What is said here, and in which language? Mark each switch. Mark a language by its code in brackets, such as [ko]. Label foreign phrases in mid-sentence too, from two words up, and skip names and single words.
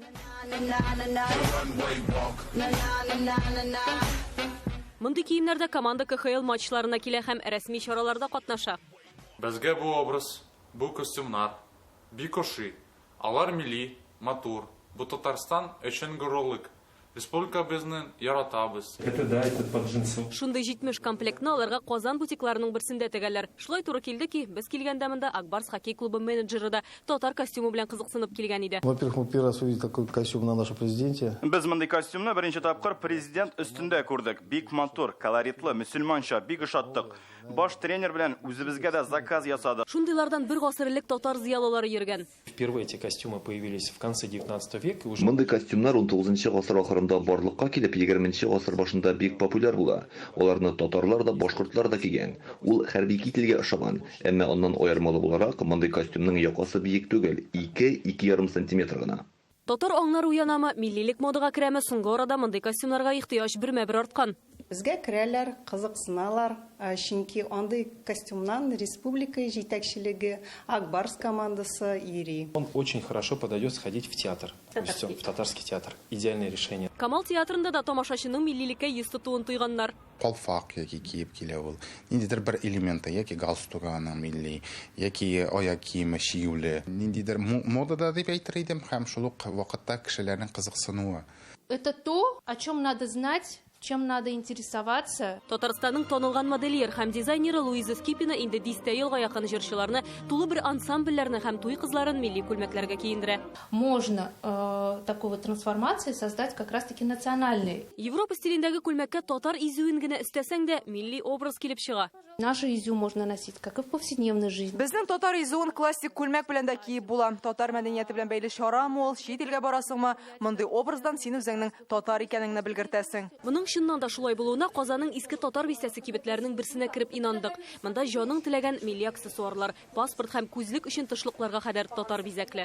[tt] Мондый киемнәрдә команда КХЛ матчларына килә һәм рәсми чараларда катнаша. Безгә бу образ, бу костюмнар, бик ошый. Алар милли, матур. Бу Татарстан өчен горурлык. Республика безне яратабыз. [ru] Это под джинсы. [tt] Шундый 70 комплектны аларга Казан бутикларының берсендә тегәләр. Шулай туры килде ки, без килгәндә монда Акбарс хоккей клубы менеджеры да татар костюмы белән кызыксынып килгән иде. [ru] Во-первых, мы первый раз увидели такой костюм на нашем президенте. [tt] Без мондый костюмны беренче тапкыр президент үстендә күрдек. Бик матур, колоритлы, мөселманча, бик ошаттык. Баш тренер белән үзебезгә дә заказ ясады. Шундыйлардан бер гасыр элек татар зыялылары йөргән. [ru] Впервые эти костюмы появились в конце 19 века. [tt] Мондый костюмнар 19 гасыр ахырында барлыкка килеп, 20 гасыр башында бик популяр була. Аларны татарлар да, башкортлар да кигән. Ул хәрби кителгә ошаган, әмма аннан аермалы буларак мондый костюмның якасы биек түгел, 2-2,5 см гына. Татар аңнары уянамы, миллилек модага керәме, соңгы арада мондый костюмнарга ихтыяҗ бермә-бер арткан. Безгә керәләр, кызыксыналар, чөнки андый костюмнан республика җитәкчелеге, Акбарс командасы йөри. [ru] Он очень хорошо подойдет сходить в театр, в татарский театр. Идеальное решение. [tt] Камал театрында да тамашачының миллилеккә йөз тотуын тойганнар. Калфак яки киеп килә ул. Ниндидер бер элементы, яки галстук аның милли, яки аяк киеме шиюле. Ниндидер модада дип әйтер идем, һәм шул ук вакытта кешеләрнең кызыксынуы. [ru] Это то, о чем надо знать, чем надо интересоваться. [tt] Татарстанның танылган модельер һәм дизайнеры Луиза Скипина инде 10 елга якын җырчыларны, тулы бер ансамбльләрне һәм туй кызларын милли күлмәкләргә киендерә. [ru] Можно такого трансформации создать как раз-таки национальный. [tt] Европа стилендәге күлмәккә татар изүен генә өстәсәң дә милли образ килеп чыга. [ru] Нашу изю можно носить как и в повседневной жизни. [tt] Безнең татар изүен классик күлмәк белән дә киеп була. Татар мәдәнияте белән бәйле чарамы ул, чит илгә барасыңмы, мондый образдан син үзеңнең татар икәнеңне белгертәсең. Моның чыннан да шулай булуына Казанның иске татар бистәсе кибетләренең берсенә кереп инандык. Монда җаның теләгән милли аксессуарлар, паспорт һәм күзлек өчен тышлыкларга кадәр татар бизәкле.